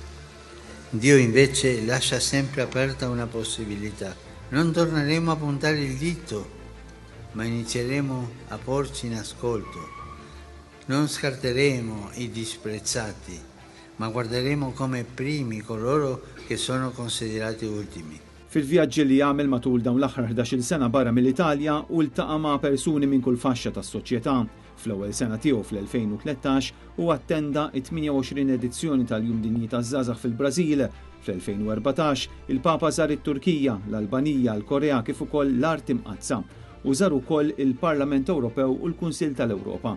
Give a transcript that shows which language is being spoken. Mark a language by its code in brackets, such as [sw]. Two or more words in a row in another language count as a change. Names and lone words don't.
[it] Dio invece lascia sempre aperta una possibilità. Non torneremo a puntare il dito, ma inizieremo a porci in ascolto. Non scarteremo i disprezzati, ma guarderemo come primi coloro che sono considerati ultimi. [mt] Fil-vjaġġi li jagħmel matul dawn l-aħħar 11-il sena barra mill-Italja u ltaqa' ma' persuni minn kull faxxa tas-soċjetà. Fl-ewwel sena tiegħu fl-2013 u attenda t-28 edizzjoni tal-Jum Dinji taż-Żgħażagħ fil-Brażil. Fl-2014 il-Papa żar it-Turkija, l-Albanija, l-Korea kif ukoll l-Art Imqazza u żar ukoll il-Parlament Ewropew u l-Kunsill tal-Ewropa.